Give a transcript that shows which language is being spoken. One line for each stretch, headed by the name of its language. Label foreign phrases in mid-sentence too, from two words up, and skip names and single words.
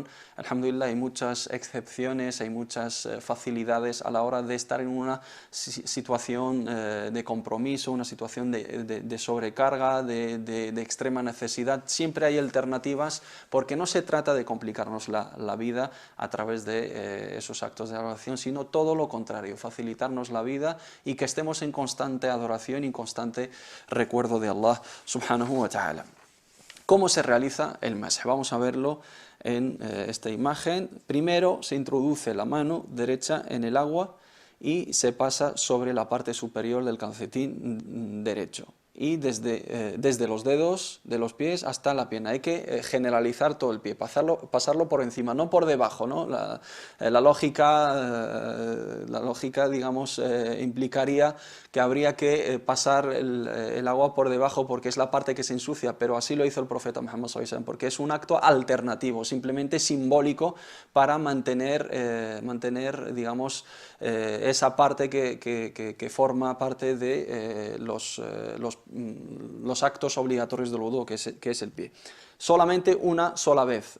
Spanish: Alhamdulillah, hay muchas excepciones, hay muchas facilidades a la hora de estar en una situación de compromiso, una situación de sobrecarga, de extrema necesidad. Siempre hay alternativas, porque no se trata de complicarnos la vida a través de esos actos de adoración, sino todo lo contrario, facilitarnos la vida y que estemos en constante adoración y constante recuerdo de Allah
Arabic: سبحانه وتعالى.
Spanish: ¿Cómo se realiza el masj? Vamos a verlo en esta imagen. Primero se introduce la mano derecha en el agua y se pasa sobre la parte superior del calcetín derecho, y desde los dedos de los pies hasta la pierna. Hay que generalizar todo el pie, pasarlo por encima, no por debajo, ¿no? La lógica, digamos, implicaría que habría que pasar el agua por debajo, porque es la parte que se ensucia, pero así lo hizo el profeta Muhammad
Arabic: صلى الله عليه وسلم,
Spanish: porque es un acto alternativo, simplemente simbólico, para mantener digamos, esa parte que forma parte de los actos obligatorios del wudu, que es el pie. Solamente una sola vez.